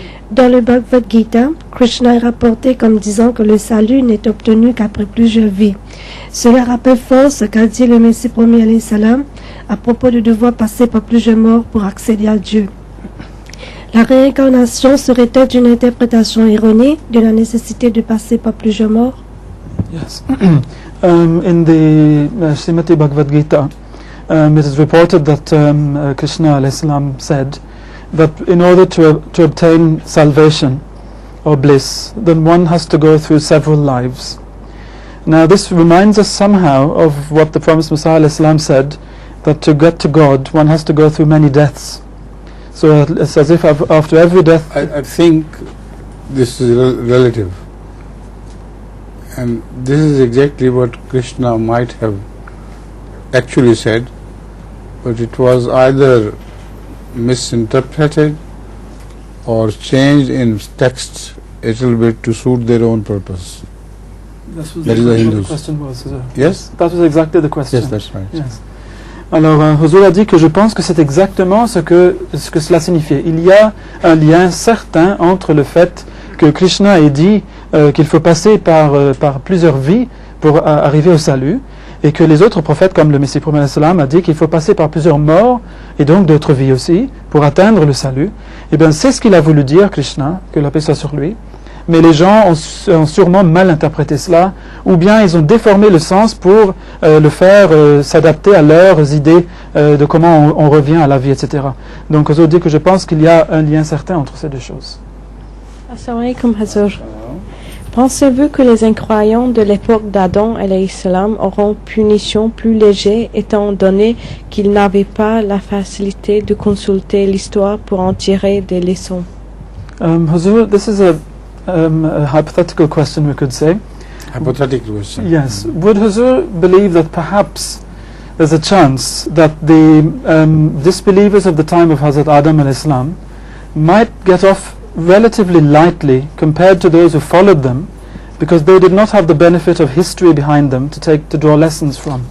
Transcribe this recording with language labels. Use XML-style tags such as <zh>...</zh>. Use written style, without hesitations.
<fr>Dans le Bhagavad Gita, Krishna est rapporté comme disant que le salut n'est obtenu qu'après plusieurs vies. Cela rappelle fort ce qu'a dit le Messie premier alayhi salam à propos de devoir passer par plusieurs morts pour accéder à Dieu. La réincarnation serait-elle une interprétation erronée de la nécessité de passer par plusieurs morts?</fr> <en>Yes. In the Srimati Bhagavad Gita, it is reported that Krishna alayhi salam said that in order to obtain salvation or bliss, then one has to go through several lives. Now this reminds us somehow of what the Promised Messiah alayhi salam said, that to get to God one has to go through many deaths. So it's as if after every death... I think this is relative, and this is exactly what Krishna might have actually said, but it was either misinterpreted or changed in text a little bit to suit their own purpose. That is the Hindus. The question was, yes? That was exactly the question. Yes, that's right. Yes.</en> <fr>Alors, Huzur a dit que je pense que c'est exactement ce que cela signifiait. Il y a un lien certain entre le fait que Krishna ait dit qu'il faut passer par plusieurs vies pour arriver au salut, et que les autres prophètes, comme le Messie prophète a dit qu'il faut passer par plusieurs morts, et donc d'autres vies aussi, pour atteindre le salut. Et bien c'est ce qu'il a voulu dire, Krishna, que la paix soit sur lui. mais les gens ont sûrement mal interprété cela, ou bien ils ont déformé le sens pour le faire s'adapter à leurs idées de comment on revient à la vie, etc. Donc, je veux dire que je pense qu'il y a un lien certain entre ces deux choses.</fr> <ar>Assalamu alaikum, Hazur.</ar> <fr>Pensez-vous que les incroyants de l'époque d'Adam alayhi salam auront punition plus légère étant donné qu'ils n'avaient pas la facilité de consulter l'histoire pour en tirer des leçons?</fr> <en>Hazur, this is a hypothetical question, we could say. Hypothetical question. Yes. Would Hazur believe that perhaps there's a chance that the disbelievers of the time of Hazrat Adam alayhi salam might get off relatively lightly compared to those who followed them, because they did not have the benefit of history behind them to draw lessons from?</en>